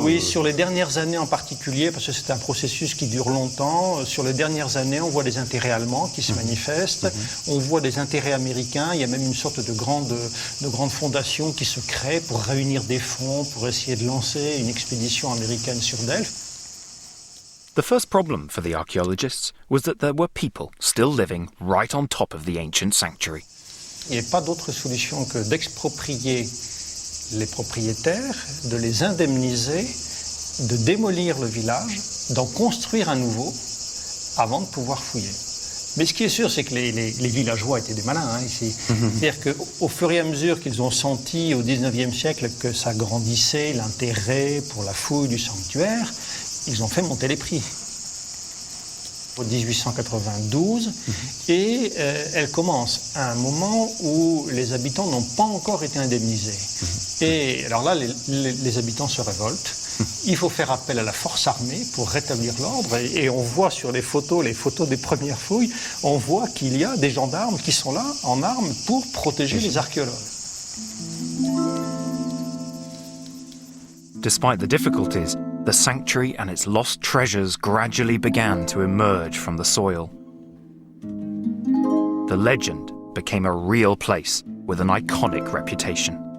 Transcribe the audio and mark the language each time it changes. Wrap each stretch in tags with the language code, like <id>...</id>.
<fr>Oui, sur les dernières années en particulier, parce que c'est un processus qui dure longtemps, sur les dernières années, on voit des intérêts allemands qui se manifestent, on voit des intérêts américains, il y a même une sorte de grande fondation qui se crée pour réunir des fonds, pour essayer de lancer une expédition américaine sur Delphes.</fr> <en>The first problem for the archaeologists was that there were people still living right on top of the ancient sanctuary.</en> <fr>Il n'y a pas d'autre solution que d'exproprier les propriétaires, de les indemniser, de démolir le village, d'en construire un nouveau avant de pouvoir fouiller. Mais ce qui est sûr, c'est que les villageois étaient des malins ici. C'est-à-dire qu'au fur et à mesure qu'ils ont senti au XIXe siècle que ça grandissait, l'intérêt pour la fouille du sanctuaire, ils ont fait monter les prix. En 1892, et elle commence à un moment où les habitants n'ont pas encore été indemnisés. Et alors là, les habitants se révoltent. Il faut faire appel à la force armée pour rétablir l'ordre. Et on voit sur les photos des premières fouilles, on voit qu'il y a des gendarmes qui sont là, en armes, pour protéger les archéologues.</fr> <en>Despite the difficulties, the sanctuary and its lost treasures gradually began to emerge from the soil. the legend became a real place with an iconic reputation.</en>